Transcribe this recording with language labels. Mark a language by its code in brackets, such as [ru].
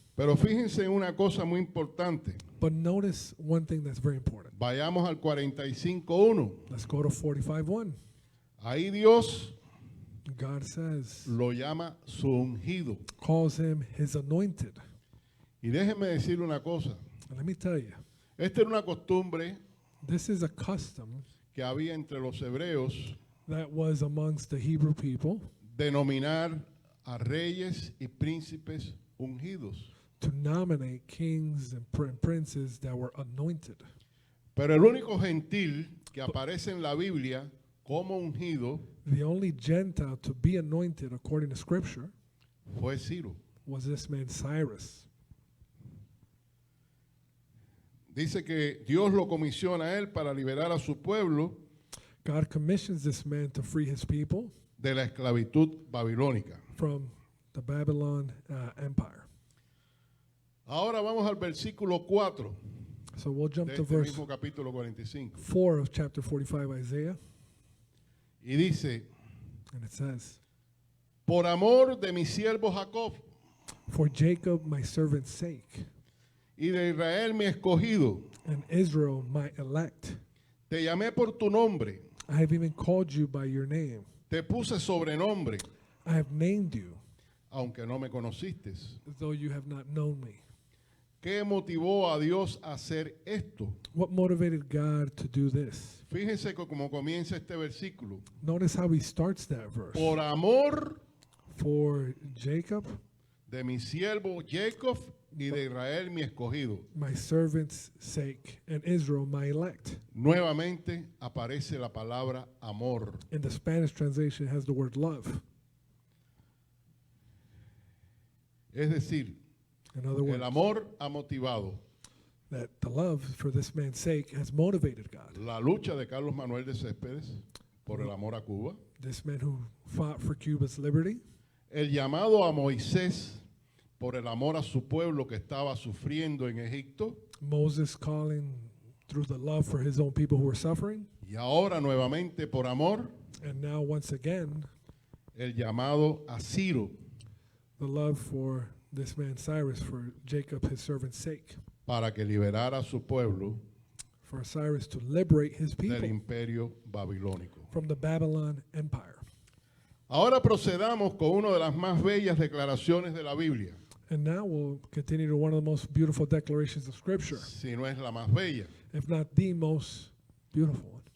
[es] Pero fíjense en una cosa muy importante. [en] But notice one thing that's very important. [es] Vayamos al 45:1. [en] Let's go to 45:1. [es] Ahí Dios [en] God says, [es] lo llama su ungido. [en] calls him his anointed. [es] Y déjenme decir una cosa. [en] And let me tell you, [es] Esta era una costumbre [en] this is a custom [es] que había entre los hebreos [en] that was amongst the Hebrew people [es] denominar a reyes y príncipes ungidos. [en] to nominate kings and princes that were anointed. [es] Pero el único gentil que aparece en la Biblia como ungido [en] The only Gentile to be anointed according to Scripture [es] fue Ciro. [en] was this man Cyrus. [es] Dice que Dios lo comisiona a él para liberar a su pueblo [en] God commissions this man to free his people [es] de la esclavitud babilónica. [en] from the Babylon Empire. [es] Ahora vamos al versículo 4 [en] So we'll jump [es] de [en] to [es] este [en] verse [es] mismo capítulo 45. [en] 4 of chapter 45 Isaiah, [es] Y dice, [en] and it says, [es] por amor de mi siervo Jacob [en] for Jacob my servant's sake, [es] y de Israel mi escogido, [en] and Israel my elect, [es] te llamé por tu nombre, [en] I have even called you by your name. [es] te puse sobrenombre, [en] I have named you, [es] aunque no me conociste. [en] though you have not known me. [es] ¿Qué motivó a Dios a hacer esto? [en] What motivated God to do this? [es] Fíjense cómo comienza este versículo. [en] Notice how he starts that verse. [es] Por amor [en] For Jacob, [es] de mi siervo Jacob y de Israel mi escogido. [en] my servant's sake, and Israel my elect. [es] Nuevamente aparece la palabra amor. [en] In the Spanish translation, it has the word love. [es] Es decir, [en] In other words, [es] el amor ha motivado [en] that the love for this man's sake has motivated God. [es] la lucha de Carlos Manuel de Céspedes por el amor a Cuba, [en] This man who fought for Cuba's liberty, [es] el llamado a Moisés por el amor a su pueblo que estaba sufriendo en Egipto, [en] Moses calling through the love for his own people who were suffering, [es] y ahora nuevamente por amor, [en] and now once again, [es] el llamado a Ciro [en] the love for this man Cyrus, for Jacob his servant's sake, [es] para que liberara a su pueblo [en] for Cyrus to liberate his [es] del [en] people [es] imperio babilónico. [en] from the Babylon Empire. [es] Ahora procedamos con una de las más bellas declaraciones de la Biblia, [en] And now we'll continue to one of the most beautiful declarations of Scripture, [es] si no es la más bella. [en] if not the most beautiful one.